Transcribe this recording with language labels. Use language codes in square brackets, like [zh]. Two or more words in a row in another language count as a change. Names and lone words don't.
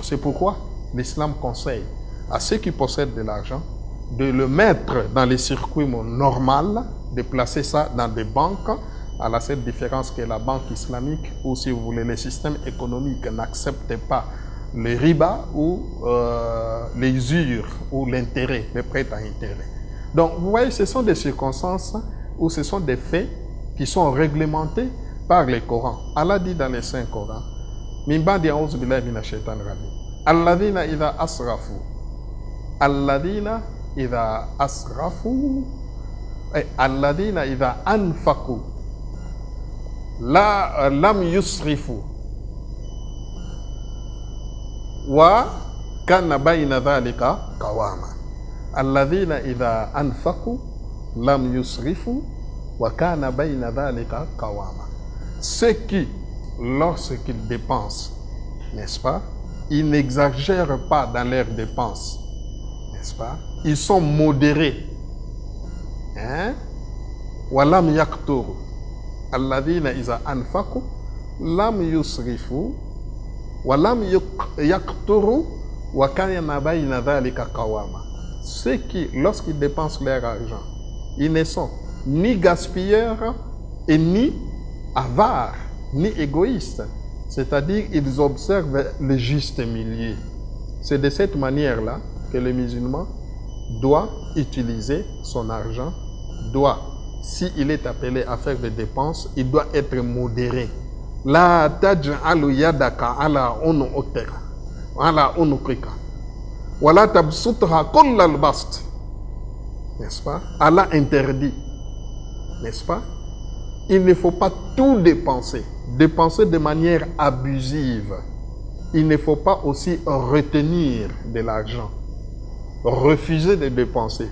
[fr] C'est pourquoi l'islam conseille à ceux qui possèdent de l'argent de le mettre dans les circuits normaux, de placer ça dans des banques, à la seule différence que la banque islamique, ou si vous voulez, le système économique n'accepte pas le riba ou l'usure ou l'intérêt, le prêt à intérêt. Donc, vous voyez, ce sont des circonstances ou ce sont des faits qui sont réglementés par le Coran. Allah dit dans les Saints Corans, [ar] من بعد أعوذ بالله من الشيطان الرجيم، الذين إذا أسرفوا، الذين إذا أسرفوا، الذين إذا أنفقوا، لم يسرفوا, وكان بين ذلك قواما. الذين إذا أنفقوا، لم يسرفوا، وكان بين ذلك قواما. [fr] Ceux qui, lorsqu'ils dépensent, n'est-ce pas, ils n'exagèrent pas dans leurs dépenses, n'est-ce pas, ils sont modérés. [ar] ولم يقتروا. الذين إذا أنفقوا، لم يسرفوا، ولم يقتروا، وكان بين ذلك قواما. [fr] Ceux qui, lorsqu'ils dépensent leur argent, ils ne sont ni gaspilleurs et ni avares, ni égoïstes. C'est-à-dire, ils observent le juste milieu. C'est de cette manière-là que le musulman doit utiliser son argent, s'il est appelé à faire des dépenses, il doit être modéré. [ar] لا تجعل يدك على عنقك. ولا تبسطها كل البسط. [fr] N'est-ce pas? Allah interdit. N'est-ce pas? Il ne faut pas tout dépenser. Dépenser de manière abusive. Il ne faut pas aussi retenir de l'argent. Refuser de dépenser.